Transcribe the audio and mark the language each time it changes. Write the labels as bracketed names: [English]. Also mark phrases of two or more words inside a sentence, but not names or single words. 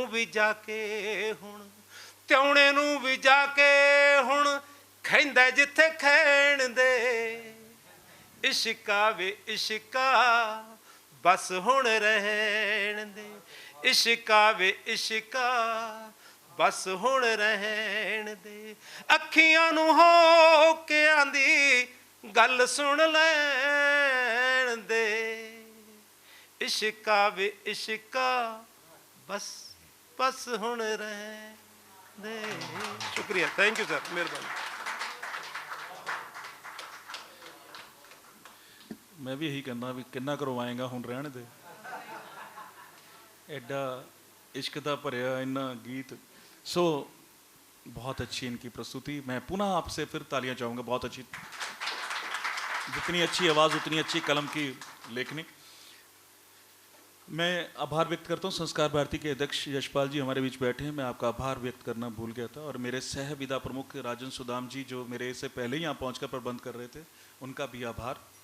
[Punjabi] ਵੀ ਜਾ ਕੇ ਹੁਣ ਤਿਉਣੇ ਨੂੰ ਵੀ ਜਾ ਕੇ ਹੁਣ ਖੈਂਦਾ ਜਿੱਥੇ ਖੈਣ ਦੇ ਇਸ਼ਕਾ ਵੇ ਇਸ਼ਕਾ ਬਸ ਹੁਣ ਰਹਿਣ ਦੇ ਇਸ਼ਕਾ ਵੇ ਇਸ਼ਕਾ ਬਸ ਹੁਣ ਰਹਿਣ ਦੇ ਅੱਖੀਆਂ ਨੂੰ ਹੋ ਕੇ ਆਂਦੀ ਗੱਲ ਸੁਣ ਲੈਣ ਦੇ ਇਸ਼ਕਾ ਵੇ ਇਸ਼ਕਾ ਬਸ ਬਸ ਹੁਣ ਰਹਿਣ ਦੇ ਸ਼ੁਕਰੀਆ [English] thank you sir [Punjabi] ਮਿਹਰਬਾਨੀ [Hindi] मैं भी यही कहना भी [Punjabi] ਕਿੰਨਾ ਕਰਵਾਏਗਾ ਹੁਣ ਰਹਿਣ ਦੇ ਏਡਾ ਇਸ਼ਕ ਦਾ ਭਰਿਆ ਇੰਨਾ ਗੀਤ [Hindi] सो बहुत अच्छी इनकी प्रस्तुति मैं पुनः आपसे फिर तालियां चाहूँगा बहुत अच्छी जितनी अच्छी आवाज़ उतनी अच्छी कलम की लेखनी मैं आभार व्यक्त करता हूँ संस्कार भारती के अध्यक्ष यशपाल जी हमारे बीच बैठे हैं मैं आपका आभार व्यक्त करना भूल गया था और मेरे सह विदा प्रमुख राजन सुदाम जी जो मेरे से पहले ही यहाँ पहुँच कर प्रबंध कर रहे थे उनका भी आभार